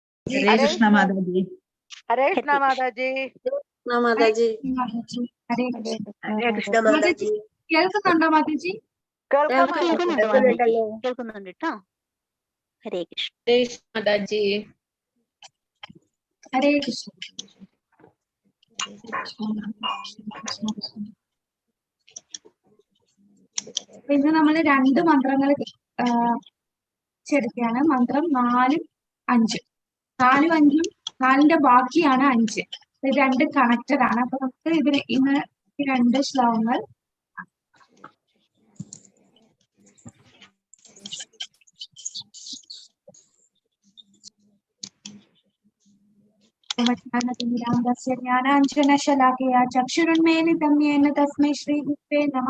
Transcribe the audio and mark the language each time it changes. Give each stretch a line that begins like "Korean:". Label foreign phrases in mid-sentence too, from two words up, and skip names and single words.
Hindi: हरे कृष्णा माता जी। हरे कृष्णा माता जी। माता जी। हरे कृष्ण माता जी.
Malayalam: കേൾക്കുന്നുണ്ടോ മാതാജി? കേൾക്കുന്നുണ്ട് കേട്ടോ. ഹരേ കൃഷ്ണ. മാതാ ജി. ഹരേ കൃഷ്ണ. ഇന്ന് നമ്മൾ 2 മന്ത്രങ്ങൾ ചെടുക്കുകയാണ്. മന്ത്രം 4ഉം 5ഉം. 4ഉം 5ഉം 4ന്റെ ബാക്കിയാണ് 5. ഇത് 2 കണക്റ്റഡ് ആണ്. അപ്പൊ നമുക്ക് ഇതിന് ഇന്ന് 2 ശ്ലോകങ്ങൾ
Sanskrit: ज्ञानाञ्जनशलाकया चक्षुरुन्मीलितं येन तस्मै श्रीगुरुवे नमः।